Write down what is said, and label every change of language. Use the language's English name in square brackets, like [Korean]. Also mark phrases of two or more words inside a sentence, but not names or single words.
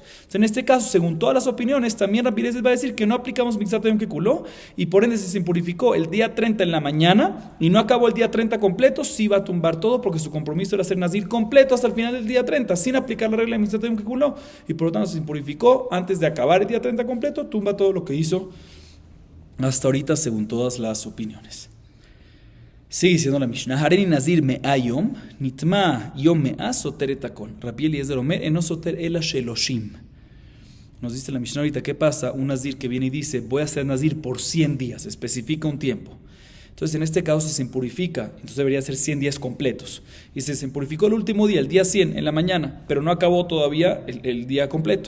[Spanish] Entonces, en este caso, según todas las opiniones, también Rabbi Eliezer va a decir que no aplicamos [Hebrew] מקצת היום ככולו [Spanish] y por ende si se impurificó el día 30 en la mañana y no acabó el día 30 completo, sí va a tumbar todo porque su compromiso era ser Nazir completo hasta el final del día 30 sin aplicar la regla de [Hebrew] מקצת היום ככולו [Spanish] y por lo tanto se impurificó antes de acabar el día 30 completo, tumba todo lo que hizo hasta ahorita según todas las opiniones. Sigue diciendo la Mishnah, [Hebrew] הריני נזיר מאה יום, נטמא יום מאה סותר את הכל. רבי אליעזר אומר אינו סותר אלא שלושים. [Spanish] Nos dice la Mishnah ahorita, ¿qué pasa? Un Nazir que viene y dice, voy a ser Nazir por 100 días, especifica un tiempo. Entonces, en este caso, si se impurifica, entonces debería ser 100 días completos. Y si se impurificó el último día, el día 100, en la mañana, pero no acabó todavía el día completo.